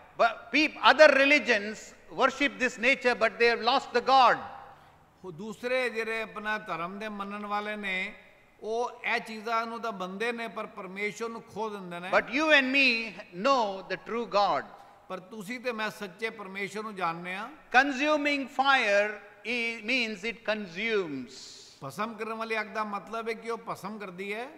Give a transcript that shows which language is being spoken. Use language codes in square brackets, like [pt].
[en] But other religions worship this nature, but they have lost the God. [pa] ਦੂਸਰੇ ਜਿਹੜੇ ਆਪਣਾ ਧਰਮ ਦੇ ਮੰਨਣ ਵਾਲੇ ਨੇ ਉਹ ਇਹ ਚੀਜ਼ਾਂ ਨੂੰ ਤਾਂ ਬੰਦੇ ਨੇ ਪਰ ਪਰਮੇਸ਼ਰ ਨੂੰ ਖੋ ਦਿੰਦੇ ਨੇ। [en] But you and me know the true God. [pa] ਪਰ ਤੁਸੀਂ ਤੇ ਮੈਂ ਸੱਚੇ ਪਰਮੇਸ਼ਰ ਨੂੰ ਜਾਣਦੇ ਆ। [en] Consuming fire means it consumes. [pa] ਭਸਮ ਕਰਨ ਵਾਲੀ ਅੱਗ ਦਾ ਮਤਲਬ ਹੈ ਕਿ ਉਹ ਭਸਮ ਕਰਦੀ ਹੈ।